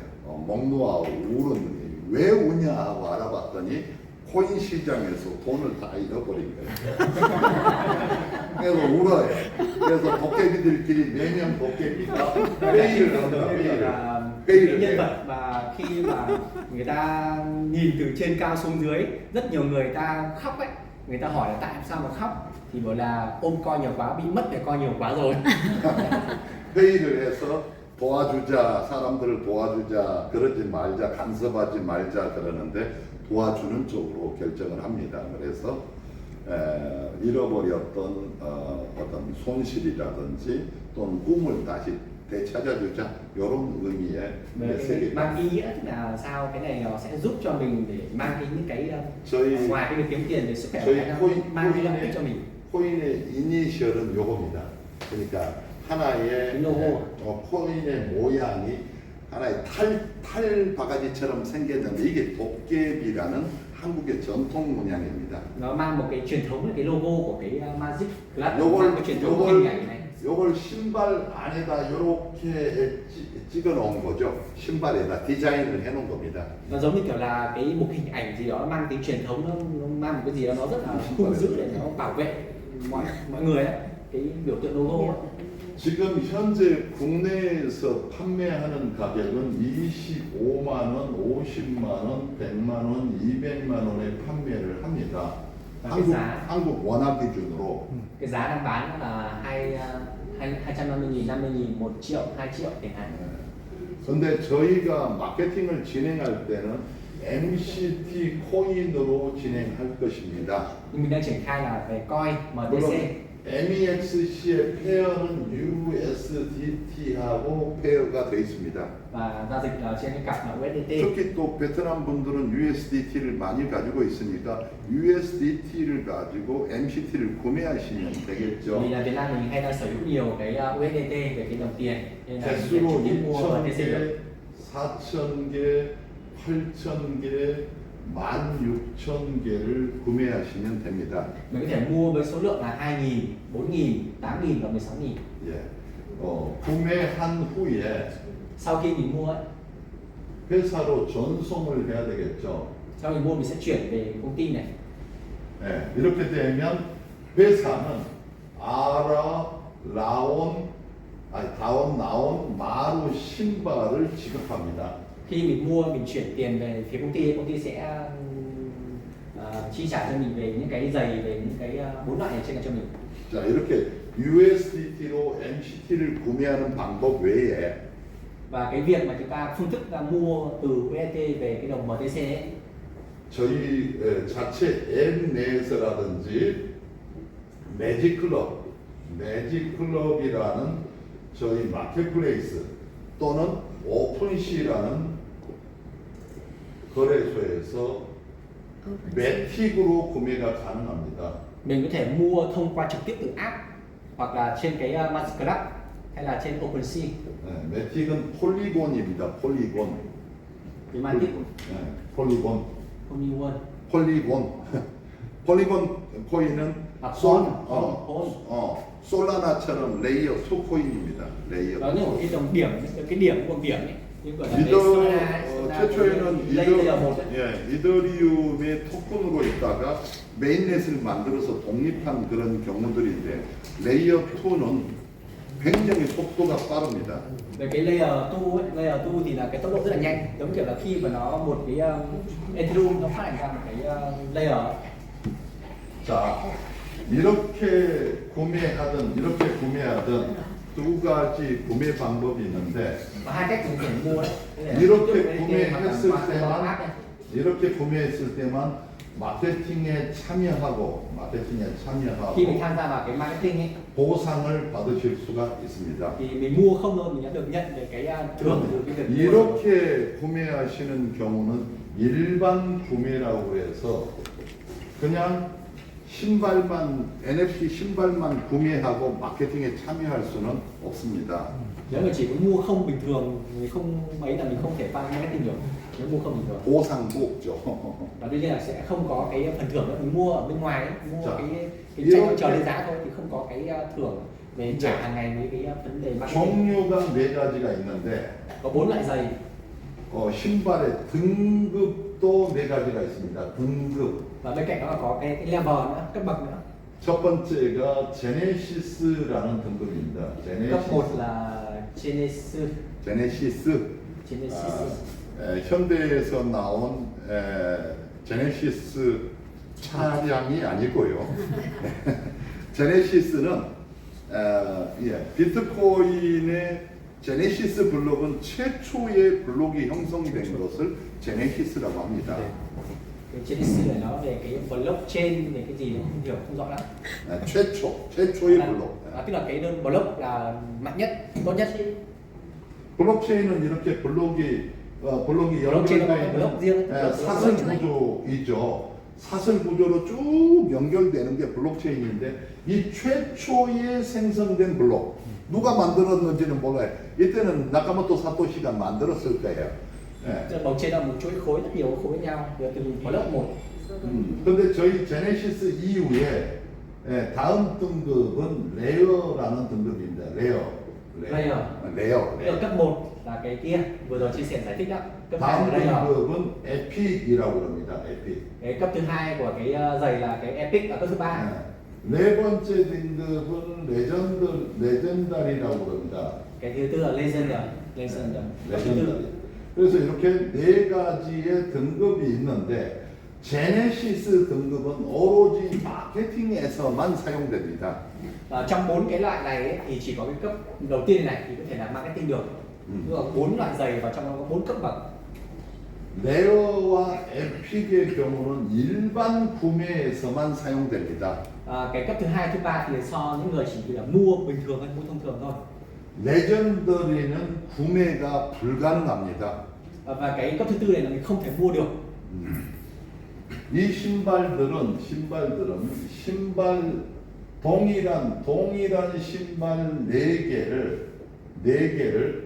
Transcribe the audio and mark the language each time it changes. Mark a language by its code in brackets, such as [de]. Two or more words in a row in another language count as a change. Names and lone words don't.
[ko] 목 놓아 우는 왜 우냐 하고 알아봤더니 코인 시장에서 돈을 다 잃어버린 거예요. 그래서 울어요. 그래서 도깨비들끼리 매년 도깨비가 회의를 한다. [vi] Cái nhân vật mà khi mà người ta nhìn từ trên cao xuống dưới, rất nhiều người ta khóc ấy, người ta hỏi là tại sao mà khóc, thì bảo là ôm coi nhiều quá, bị mất để coi nhiều quá rồi. [ko] 회의를 해서 도와주자, 사람들을 도와주자, 그러지 말자, 간섭하지 말자 그러는데 도와주는 쪽으로 결정을 합니다. 그래서 잃어버렸던 어떤 손실이라든지 또는 꿈을 다시 되찾아주자 이런 의미의 세 개. [vi] mang ý nghĩa tức là sao cái này nó sẽ giúp cho mình để mang cái những cái [ko] 저희 [vi] ngoài cái việc kiếm tiền về sức khỏe [ko] 저희 [vi] nó mang cái lợi ích cho mình. [ko] 코인의 이니셜은 요겁니다. 그러니까 하나의 로고. 코인의 모양이 하나의 탈 바가지처럼 생겼는데 이게 도깨비라는 한국의 전통 문양입니다. [vi] Nó mang một cái truyền thống là cái logo của cái Magic Club, mang [ko] 요걸 [vi] cái truyền thống hình ảnh này. [ko] 요걸 신발 안에다 이렇게 찍어 놓은 거죠. 신발에다 디자인을 해 놓은 겁니다. [vi] Nó giống như kiểu là cái một hình ảnh gì đó mang tính truyền thống, nó mang một cái gì đó nó rất là hung dữ để nó bảo vệ mọi người ấy. Cái biểu tượng logo ấy. [ko] 지금 현재 국내에서 판매하는 가격은 25만 원, 50만 원, 100만 원, 200만 원에 판매를 합니다. 한국 원화 기준으로. [vi] Cái giá đang bán là 250.000, 50.000, 1 triệu, 2 triệu chẳng hạn. [ko] 근데 저희가 마케팅을 진행할 때는 MCT 코인으로 진행할 것입니다. [vi] Nhưng mình đang triển khai là về coin [ko] 물론 [vi] MTC. [ko] MEXC의 페어는 USDT하고 페어가 되어 있습니다. [vi] Và giao dịch ở trên cái cặp là USDT. [ko] 특히 또 베트남 분들은 USDT를 많이 가지고 있으니까 USDT를 가지고 MCT를 구매하시면 되겠죠. [vi] Vì là Việt Nam mình hay đang sở hữu nhiều cái USDT về cái đồng tiền nên là mình sẽ [ko] 개수로 [vi] trực tiếp mua [ko] 2,000개, [vi] MTC được. [ko] 4,000개, 8,000개, 16,000개를 구매하시면 됩니다. [vi] Mình có thể mua với số lượng là 2.000, 4.000, 8.000 và 16.000. [ko] 예. 구매한 후에 [vi] Sau khi mình mua ấy, [ko] 회사로 전송을 해야 되겠죠. [vi] sau mình mua mình sẽ chuyển về công ty này. [ko] 예. 이렇게 되면 회사는 다운 나온 마루 신발을 지급합니다. [vi] Khi mình mua mình chuyển tiền về phía công ty sẽ chi trả cho mình về những cái giày, về những cái 4 loại này trên cho mình. [ko] 자, 이렇게 USDT로 MCT를 구매하는 방법 외에 [vi] Và cái việc mà chúng ta phương thức là mua từ USDT về cái đồng MTC ấy, [ko] 저희 자체 앱 내에서라든지 매직클럽이라는 저희 마켓플레이스 또는 오픈시라는 거래소에서 매틱으로 구매가 가능합니다. [vi] mình có thể mua thông qua trực tiếp từ app hoặc là trên cái Magic Club hay là trên OpenSea. [ko] 매틱은 폴리곤입니다. 폴리곤. [vi] Cái Magic [ko] 폴리곤. Polygon. 폴리곤 코인은 아, 솔라나처럼 레이어 2 코인입니다. 레이어. [vi] Đó như một cái đồng điểm, cái điểm của điểm ấy. Như gọi là cái [ko] 이더 Solana, 최초에는 [vi] layer 1 ấy. [ko] 이더리움의 토큰으로 있다가 메인넷을 만들어서 독립한 그런 경우들인데 레이어 2는 굉장히 속도가 빠릅니다. [vi] Về cái layer 2 thì là cái tốc độ rất là nhanh, giống kiểu là khi mà nó một cái Ethereum nó phát hành ra một cái layer. [ko] 자, 이렇게 구매하든 두 가지 구매 방법이 있는데 [vi] Có hai cách mình có thể mua đấy. [ko] 이렇게 구매했을 때만 마케팅에 참여하고 [vi] Khi mình tham gia vào cái marketing ấy [ko] 보상을 받으실 수가 있습니다. [vi] thì mình mua không thôi mình đã được nhận về cái thưởng từ cái việc mua. [ko] 이렇게 구매하시는 경우는 일반 구매라고 해서 그냥 NFT 신발만 구매하고 마케팅에 참여할 수는 없습니다. [vi] Nếu mà chỉ có mua không bình thường, mình không mấy là mình không thể vào marketing được. Nếu mua không bình thường. [ko] 보상도 없죠. [vi] Và đương nhiên là sẽ không có cái phần thưởng nữa. Mình mua ở bên ngoài ấy, mua Dạ. cái tranh chờ lên giá thôi thì không có cái thưởng về trả hàng ngày với cái vấn đề marketing. [ko] 종류가 4가지가 있는데 [vi] Có 4 loại giày. [ko] 신발의 등급도 4가지가 있습니다. 등급. [vi] Và bên cạnh đó là có cái level nữa, cấp bậc nữa. [ko] 첫 번째가 제네시스라는 등급입니다. [vi] Cấp 1 là Genesis. [ko] 제네시스. 현대에서 나온 제네시스 차량이 아니고요. 제네시스는 비트코인의 제네시스 블록은 최초의 블록이 형성된 것을 제네시스라고 합니다. 네. [vi] Cái Genesis này nó về cái blockchain về cái gì nó không hiểu không rõ lắm. [ko] 최초의 블록. [vi] Tức là cái đơn block là mạnh nhất, tốt nhất. [ko] 블록체인은 이렇게 블록이 블록체인은 연결되어 [vi] 블록 riêng. [ko] 있는 사슬 구조이죠. 사슬 구조로 쭉 연결되는 게 블록체인인데 이 최초의 생성된 블록 누가 만들었는지는 몰라요. 이때는 나카모토 사토시가 만들었을 거예요. 예. [vi] Bầu trên là một chuỗi khối rất nhiều khối với nhau, từ block một. [ko] 근데 저희 제네시스 이후에 다음 등급은 레어라는 등급입니다. 레어. [vi] Ở cấp 1 là cái kia vừa rồi chia sẻ giải thích đó. Cấp 2 [ko] 다음 [vi] là layer. [ko] 등급은 에픽이라고 합니다. 에픽. [vi] Cái cấp thứ hai của cái giày là cái epic ở cấp thứ 3. [ko] 네 번째 등급은 레전다리라고 합니다. [vi] Cái thứ tư là legendary. [ko] 레전다리. 그래서 이렇게 네 가지의 등급이 있는데 제네시스 등급은 오로지 마케팅에서만 사용됩니다. [vi] Trong 4 cái loại này ấy, thì chỉ có cái cấp đầu tiên này thì có thể là marketing được. Nhưng mà 4 loại giày và trong đó có 4 cấp bậc. [ko] 레어와 에픽의 경우는 일반 구매에서만 사용됩니다. [vi] Cái cấp thứ hai, thứ ba thì so những người chỉ là mua bình thường hay mua thông thường thôi. [ko] 레전더리는 구매가 불가능합니다. [vi] Và cái cấp thứ tư này là mình không thể mua được. [ko] 이 신발들은 동일한 신발 4개를